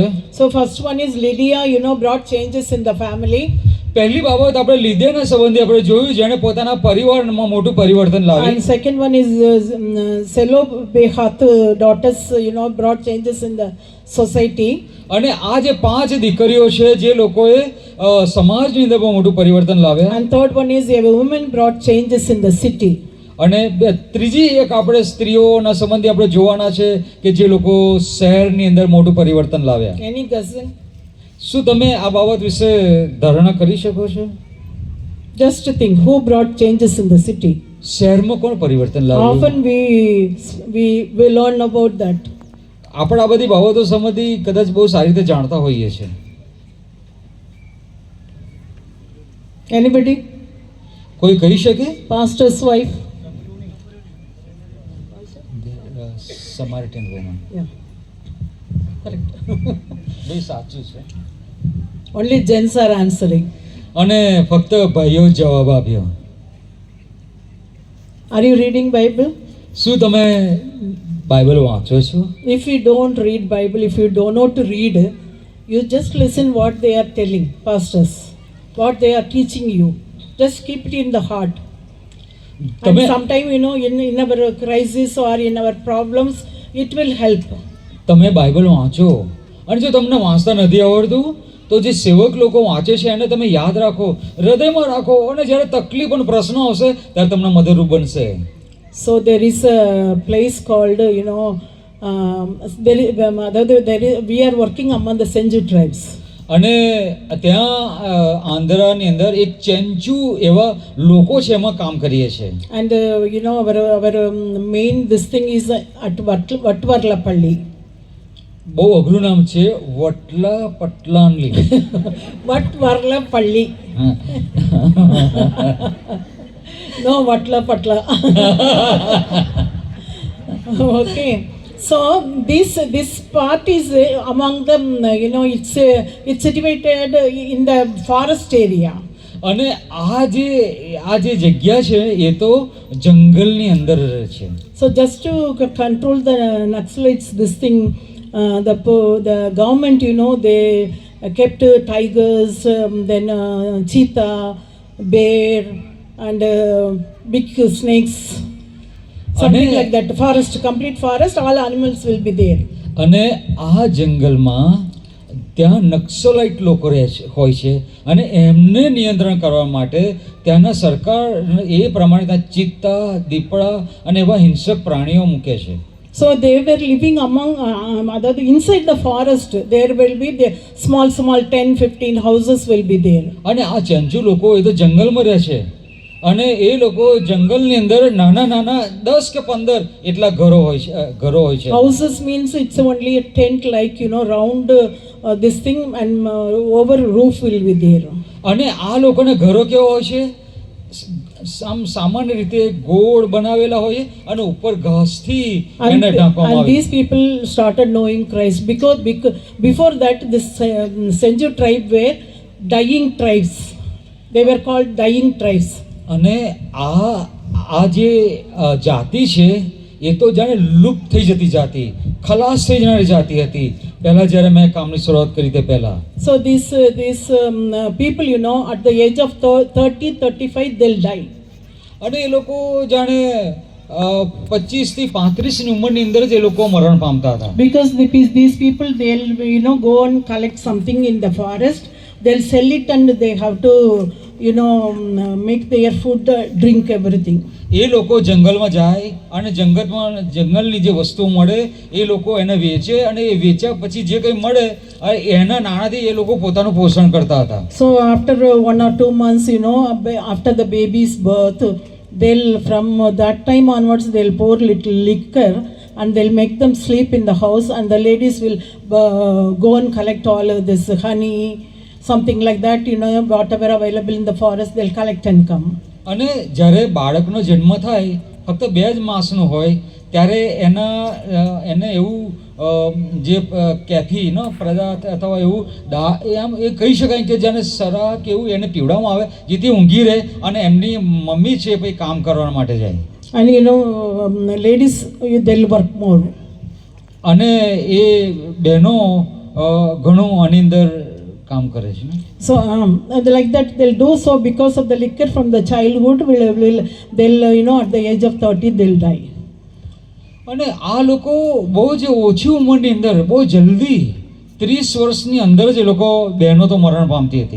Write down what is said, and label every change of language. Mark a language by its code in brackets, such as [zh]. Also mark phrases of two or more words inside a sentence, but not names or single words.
[en] so first one is Lydia, you know, brought changes in the family. [gu] પહેલી બાબત આપણે લીધેના સંબંધી આપણે જોયું જેણે પોતાના પરિવારમાં મોટું પરિવર્તન લાવ્યું. [en] And second one is Zelophehad daughters, you know, brought changes in the society. [gu] અને આ જે 5 દીકરીઓ છે જે લોકોએ સમાજની અંદર બહુ મોટું પરિવર્તન લાવ્યા. [en] And third one is a woman brought changes in the city. [gu] અને ત્રીજી એક આપણે સ્ત્રીઓના સંબંધી આપણે જોવાના છે કે જે લોકો શહેરની અંદર મોટું પરિવર્તન લાવ્યા. [en] Any cousin? [gu] શું તમે આ બાબત વિશે ધારણા કરી શકો છો? [en] Just to think, who brought changes in the city? [gu] શહેરમાં કોણ પરિવર્તન લાવ્યું? [en] Often we learn about that. [gu] આપણે આ બધી બાબતો સંબંધી કદાચ બહુ સારી રીતે જાણતા હોઈએ છીએ. [en] Anybody? [gu] કોઈ કહી શકે? [en] Pastor's wife? Samaritan woman. Yeah. Correct. [gu] બે સાચું છે. [en] Only gents are answering. [gu] અને ફક્ત ભાઈઓ જવાબ આપ્યો. [en] Are you reading Bible? [gu] શું તમે બાઇબલ વાંચો છો? [en] If you don't read Bible, if you don't know to read, you just listen what they are telling, pastors, what they are teaching you. Just keep it in the heart. And [gu] તમે [en] sometime, in our crisis or in our problems, it will help. [gu] તમે બાઇબલ વાંચો અને જો તમને વાંચતા નથી આવડતું તો જે સેવક લોકો વાંચે છે એને તમે યાદ રાખો, હૃદયમાં રાખો અને જ્યારે તકલીફ અને પ્રશ્ન આવશે ત્યારે તમને મદદરૂપ બનશે. [en] So there is a place called, we are working among the Senju tribes. [gu] અને ત્યાં આંધ્રાની અંદર એક ચેન્ચુ એવા લોકો છે, એમાં કામ કરીએ છીએ. [en] And our main this thing is at Vatvarlapalli. [gu] બહુ અઘરું નામ છે, વટલા પટલાનલી. Vatvarlapalli. હા. [en] No, Vatla Patla. Okay. So this part is among them, it's situated in the forest area. [gu] અને આ જે જગ્યા છે એ તો જંગલની અંદર છે. [en] So just to control the Naxalites, this thing, the government, they kept tigers, then cheetah, bear, and big snakes, something like that. Forest, complete forest, all animals will be there. [gu] અને આ જંગલમાં ત્યાં નક્સલાઇટ લોકો હોય છે અને એમને નિયંત્રણ કરવા માટે ત્યાંના સરકાર એ પ્રમાણે ત્યાં ચિત્તા, દીપડા અને એવા હિંસક પ્રાણીઓ મૂકે છે. [en] So they were living among inside the forest. There will be the small 10-15 houses will be there. [gu] અને આ ચંચુ લોકો એ તો જંગલમાં રહે છે અને એ લોકો જંગલની અંદર નાના 10 કે 15 એટલા ઘરો હોય છે. [en] Houses means it's only a tent, like round this thing, and over roof will be there. [gu] અને આ લોકોના ઘરો કેવા હોય છે? સામાન્ય રીતે ગોળ બનાવેલા હોય અને ઉપર ઘાસથી એને ઢાંકવામાં [en] And [gu] આવે. [en] these people started knowing Christ because before that this Senju tribe were dying tribes. They were called dying tribes. [gu] અને આ જે જાતિ છે એ તો જાણે લુપ્ત થઈ જતી જાતિ, ખલાસ થઈ જનારી જાતિ હતી પહેલા જ્યારે મેં કામની શરૂઆત કરી તે પહેલા. [en] So these people, at the age of 30-35 they'll die. [gu] અને એ લોકો જાણે 25 થી 35 ની ઉંમરની અંદર જ એ લોકો મરણ પામતા હતા. [en] Because these people, they'll go and collect something in the forest, they'll sell it, and they have to make their food, drink, everything. [gu] એ લોકો જંગલમાં જાય અને જંગલની જે વસ્તુ મળે એ લોકો એને વેચે અને એ વેચ્યા પછી જે કંઈ મળે એના નાણાંથી એ લોકો પોતાનું પોષણ કરતા હતા. [en] So after 1 or 2 months, after the baby's birth, they'll, from that time onwards, they'll pour little liquor and they'll make them sleep in the house, and the ladies will go and collect all of this honey, something like that, whatever available in the forest, they'll collect and come. [gu] અને જ્યારે બાળકનો જન્મ થાય ફક્ત 2 જ માસનો હોય ત્યારે એને એવું જે કેફી પદાર્થ અથવા એવું એમ એ કહી શકાય કે જેને સરા કે એવું એને પીવડાવવામાં આવે જેથી ઊંઘી રહે અને એમની મમ્મી છે પછી કામ કરવા માટે જાય. [en] And ladies, they'll work more. [gu] અને એ બહેનો ઘણું આની અંદર કામ કરે છે. [en] So like that they'll do so because of the liquor from the childhood. They'll at the age of 30 they'll die. [gu] અને આ લોકો બહુ જ ઓછી ઉંમરની અંદર બહુ જલ્દી 30 વર્ષની અંદર જ એ લોકો બહેનો તો મરણ પામતી હતી.